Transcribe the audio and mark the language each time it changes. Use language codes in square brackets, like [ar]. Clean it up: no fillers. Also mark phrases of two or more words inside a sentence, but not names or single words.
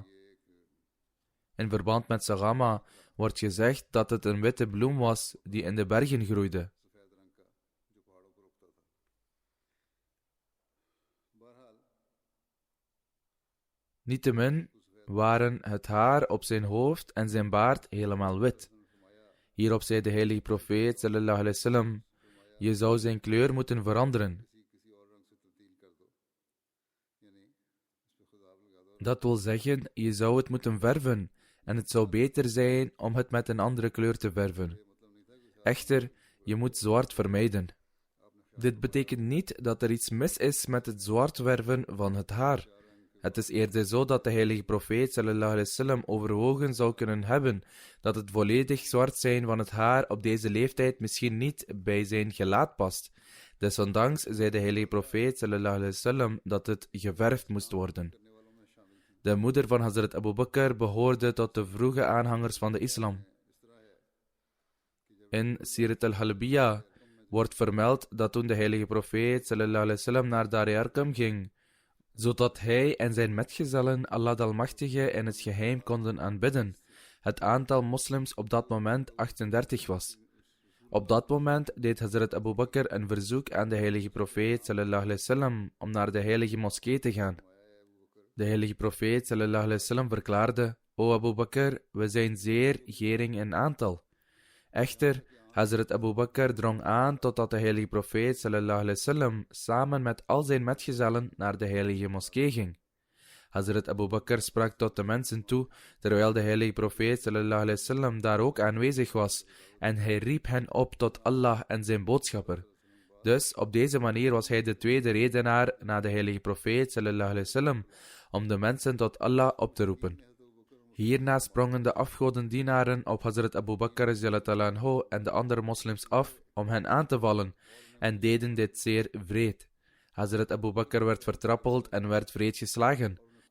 [nl] In verband met Sagama wordt gezegd dat het een witte bloem was die in de bergen groeide. Niettemin waren het haar op zijn hoofd en zijn baard helemaal wit. Hierop zei de heilige profeet [ar] صلى الله عليه وسلم: [nl] je zou zijn kleur moeten veranderen. Dat wil zeggen, je zou het moeten verven, en het zou beter zijn om het met een andere kleur te verven. Echter, je moet zwart vermijden. Dit betekent niet dat er iets mis is met het zwart verven van het haar. Het is eerder zo dat de heilige profeet [ar] صلى الله عليه وسلم [nl] overwogen zou kunnen hebben dat het volledig zwart zijn van het haar op deze leeftijd misschien niet bij zijn gelaat past. Desondanks zei de heilige profeet [ar] صلى الله عليه وسلم [nl] dat het geverfd moest worden. De moeder van Hazrat Abu Bakr behoorde tot de vroege aanhangers van de islam. In Sirat al-Halbiya wordt vermeld dat toen de heilige profeet [ar] صلى الله عليه وسلم [nl] naar Dar Arqam ging, zodat hij en zijn metgezellen Allah de Almachtige in het geheim konden aanbidden, het aantal moslims op dat moment 38 was. Op dat moment deed Hazrat Abu Bakr een verzoek aan de heilige profeet [ar] صلى الله عليه وسلم [nl] om naar de heilige moskee te gaan. De heilige profeet [ar] صلى الله عليه وسلم [nl] verklaarde: O Abu Bakr, we zijn zeer gering in aantal. Echter, Hazrat Abu Bakr drong aan totdat de heilige profeet [ar] صلى الله عليه وسلم [nl] samen met al zijn metgezellen naar de heilige moskee ging. Hazrat Abu Bakr sprak tot de mensen toe, terwijl de heilige profeet [ar] صلى الله عليه وسلم [nl] daar ook aanwezig was, en hij riep hen op tot Allah en zijn boodschapper. Dus op deze manier was hij de tweede redenaar na de heilige profeet [ar] صلى الله عليه وسلم [nl] om de mensen tot Allah op te roepen. Hierna sprongen de afgodendienaren op Hazrat Abu Bakr radhiyallahu en de andere moslims af om hen aan te vallen en deden dit zeer wreed. Hazrat Abu Bakr werd vertrappeld en werd wreed geslagen.